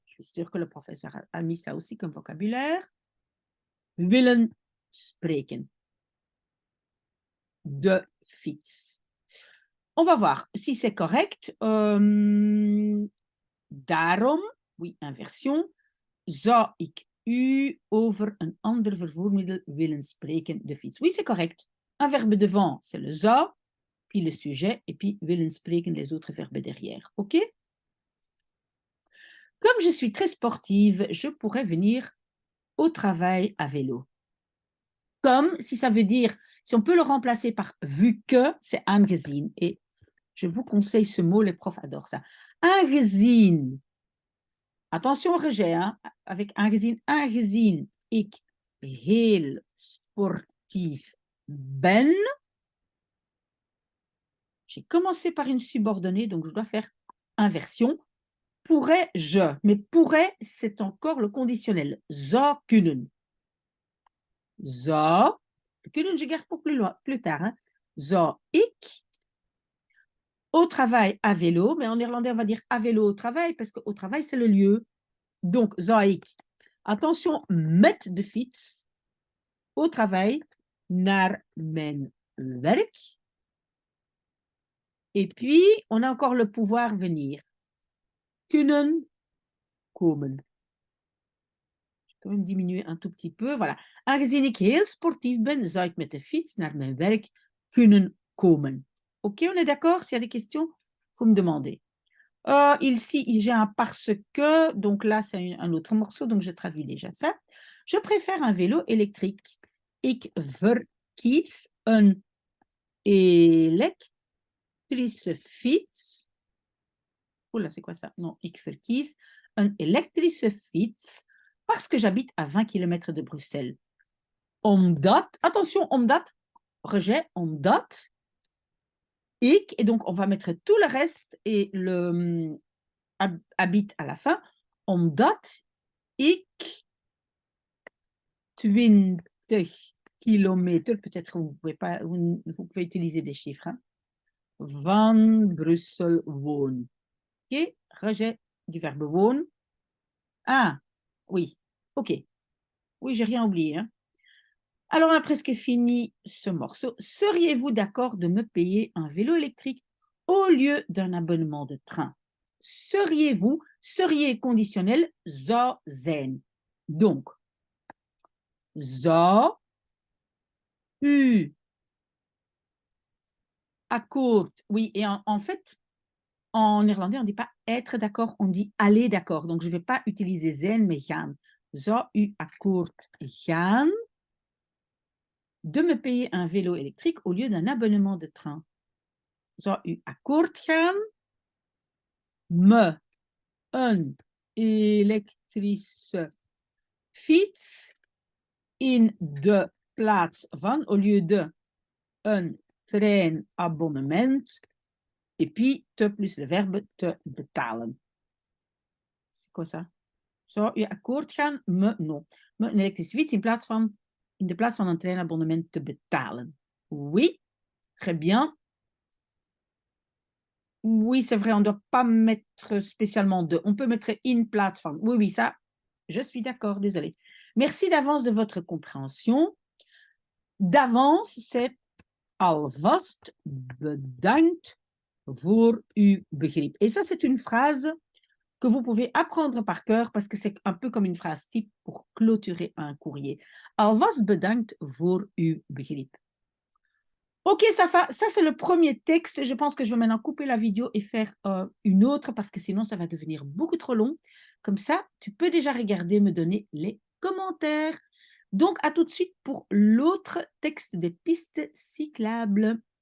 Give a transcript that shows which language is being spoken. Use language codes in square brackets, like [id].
[fr] Je suis sûre que le professeur a mis ça aussi comme vocabulaire. [nl] Willen spreken. De fiets. [fr] On va voir si c'est correct. [nl] Daarom, [fr] oui, inversion, [nl] zou ik u over een ander vervoermiddel willen spreken, de fiets. [fr] Oui, c'est correct. Un verbe devant, c'est le [nl] zou, [fr] puis le sujet, et puis [nl] willen spreken, [fr] les autres verbes derrière. OK? Comme je suis très sportive, je pourrais venir au travail à vélo. Comme, si ça veut dire, si on peut le remplacer par vu que, c'est [nl] aangezien. [fr] Et je vous conseille ce mot, les profs adorent ça. Aangezien. Attention au rejet, hein, avec [nl] aangezien ik heel sportief ben. [fr] J'ai commencé par une subordonnée, donc je dois faire inversion. Pourrais-je, mais pourrait, c'est encore le conditionnel. [nl] Zou kunnen. Zou, kunnen [fr] je garde pour plus tard, hein. [nl] Zou ik [fr] au travail à vélo, mais en néerlandais, on va dire à vélo au travail, parce qu'au travail, c'est le lieu. Donc, [nl] zou ik. [fr] Attention, [nl] met de fiets [fr] au travail [nl] naar mijn werk. [fr] Et puis, on a encore le pouvoir venir. [nl] Kunnen komen. [fr] Je vais quand même diminuer un tout petit peu. Voilà. [nl] Aangezien ik heel sportief ben, zou ik met de fiets naar mijn werk kunnen komen. [fr] Ok, on est d'accord? S'il y a des questions, il faut me demander. Ici, j'ai un parce que, donc là, c'est un autre morceau, donc je traduis déjà ça. Je préfère un vélo électrique. [nl] Ik verkies een elektrische fiets. [fr] Oula, c'est quoi ça? Non, [nl] ik verkies een elektrische fiets [fr] parce que j'habite à 20 km de Bruxelles. Omdat, attention, omdat, rejet, omdat, ik, et donc on va mettre tout le reste et le habite à la fin, [nl] omdat ik 20 [fr] kilomètres, peut-être vous pouvez pas, vous pouvez utiliser des chiffres, hein, [nl] van Brussel woon. [fr] Ok, rejet du verbe woon. Ah, oui, ok. Oui, j'ai rien oublié, hein. Alors, on a presque fini ce morceau. Seriez-vous d'accord de me payer un vélo électrique au lieu d'un abonnement de train? Seriez-vous, seriez conditionnel, [nl] zou zijn. [fr] Donc, [nl] zou u akkoord, [fr] oui, et en fait, en néerlandais, on ne dit pas être d'accord, on dit aller d'accord. Donc, je ne vais pas utiliser zijn, mais gaan. [nl] Zou u akkoord gaan [fr] de me payer un vélo électrique au lieu d'un abonnement de train? [nl] Zou u akkoord gaan me een elektrische fiets in de plaats van, [fr] au lieu de, [nl] een treinabonnement, [fr] et puis te plus le verbe [nl] te betalen. [fr] C'est quoi ça? [nl] Zou u akkoord gaan? Me, [fr] non. [nl] Me een elektrische fiets in de plaats van een treinabonnement te betalen. [fr] Oui, très bien. Oui, c'est vrai, on ne doit pas mettre spécialement de. On peut mettre [nl] in plaats van. [fr] Oui, oui, ça, je suis d'accord, désolée. Merci d'avance de votre compréhension. D'avance, c'est [nl] alvast bedankt voor uw begrip. [fr] Et ça, c'est une phrase que vous pouvez apprendre par cœur parce que c'est un peu comme une phrase type pour clôturer un courrier. [nl] Alvast bedankt voor uw begrip. [fr] Ok, ça c'est le premier texte. Je pense que je vais maintenant couper la vidéo et faire une autre parce que sinon, ça va devenir beaucoup trop long. Comme ça, tu peux déjà regarder, me donner les commentaires. Donc, à tout de suite pour l'autre texte des pistes cyclables.